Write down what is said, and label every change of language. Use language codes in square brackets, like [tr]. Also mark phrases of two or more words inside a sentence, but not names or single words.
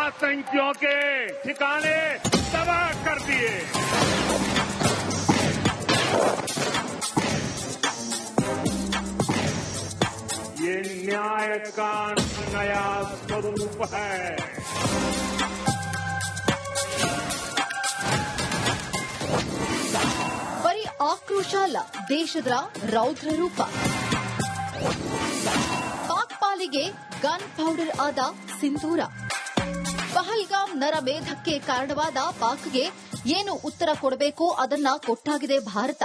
[hi] आतंकियों के ठिकाने तबाह कर दिए। ये न्याय का नया स्वरूप है। [kn] ಬರೀ ಆಕ್ರೋಶ ಅಲ್ಲ, ದೇಶದ ರೌದ್ರ ರೂಪ. ಪಾಕ್ ಪಾಲಿಗೆ [en] gun powder [kn] ಆದ ಸಿಂಧೂರ. ಪಹಲ್ಗಾಮ್ ನರಮೇಧಕ್ಕೆ ಕಾರಣವಾದ ಪಾಕ್ಗೆ ಏನು ಉತ್ತರ ಕೊಡಬೇಕೋ ಅದನ್ನ ಕೊಟ್ಟಾಗಿದೆ ಭಾರತ.